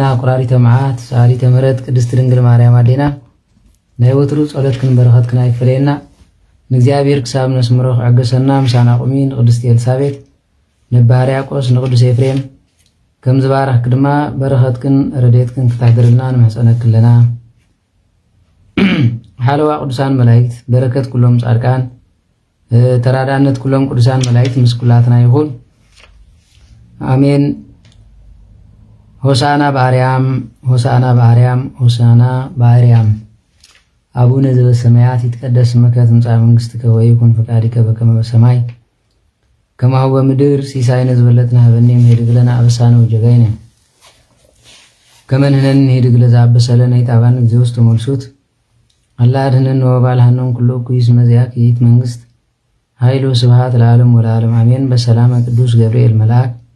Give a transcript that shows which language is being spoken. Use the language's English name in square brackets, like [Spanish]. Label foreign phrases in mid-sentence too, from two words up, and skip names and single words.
[Tigrinya] ቁራሪተ መዓት ሰዓሊተ ምሕረት ቅድስት ድንግል ማርያም አዴና ናይ ወትሩ ጸሎትክን በረኸትክን አይፈለየና። ንእግዚአብሔር ክሳብ ነስምሮ ክዕገሰና ምሳና ቁሚ ንቅድስት ኤልሳቤጥ ንባ ሕርያቆስ ንቅዱስ ኤፍሬም ከም ዝባረኽክ ድማ በረኸትክን ረድኤትክን ክታግርልና ንምሕፀነክ ኣለና። ሓለዋ ቅዱሳን መላእክት በረከት ኩሎም ጻድቃን ተራዳነት ኩሎም ቅዱሳን መላእክት ምስ ኩላትና ይኹን አሜን። [Geez] ሆሳዕና በአርያም ሆሳዕና በአርያም ሆሳዕና በአርያም አቡነ ዘበሰማያት ይትቀደስ ስምከ ትምጻእ መንግሥትከ ወይኩን ፈቃድከ በከመ በሰማይ ከማሁ በምድር ሲሳይነ ዝበለጥና ሀበኒ ምህድግ ለነ አበሳነ ወጀጋይነ ከመ ንሕነኒ ንህድግ ለዘአበሰለነ ኢጣባነ እግዚኦ ውስተ መልሱት አላ አድኅነነ ወባልሐነም ኩሉ እኩይ እስመ ዚአከ ይእቲ መንግሥት ኃይል ወስብሐት ለዓለሙ ወለዓለሙ አሜን። በሰላመ ቅዱስ ገብርኤል መልአክ